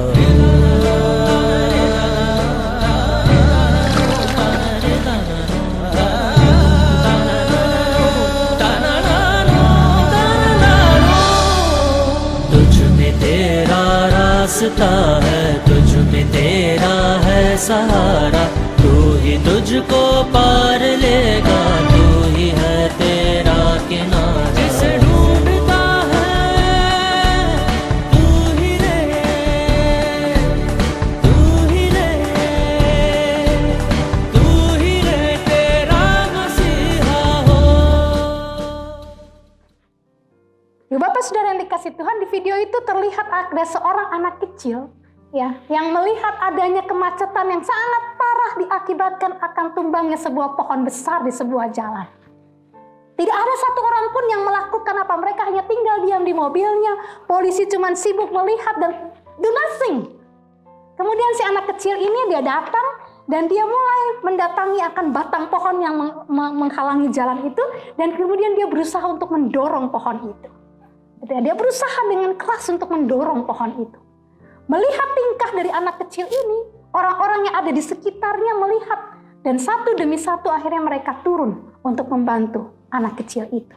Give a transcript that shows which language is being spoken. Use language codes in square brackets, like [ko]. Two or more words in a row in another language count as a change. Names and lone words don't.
[hi] तुझ में तेरा रास्ता है, तुझ में तेरा है सहारा, तू ही तुझको पार लेगा, तू ही है तेरा किनारा। जिसे ढूंढता है तू ही रे, तू ही रे, तू ही रे तेरा मसीहा हो। [id] Bapak Saudara yang dikasih Tuhan, di video itu terlihat ada seorang anak kecil ya, yang melihat adanya kemacetan yang sangat parah diakibatkan akan tumbangnya sebuah pohon besar di sebuah jalan. Tidak ada satu orang pun yang melakukan apa, mereka hanya tinggal diam di mobilnya, polisi cuma sibuk melihat dan [en] do nothing. [id] Kemudian si anak kecil ini dia datang dan dia mulai mendatangi akan batang pohon yang menghalangi jalan itu, dan kemudian dia berusaha untuk mendorong pohon itu. Dia berusaha dengan keras untuk mendorong pohon itu. Melihat tingkah dari anak kecil ini, orang-orang yang ada di sekitarnya melihat, dan satu demi satu akhirnya mereka turun untuk membantu anak kecil itu.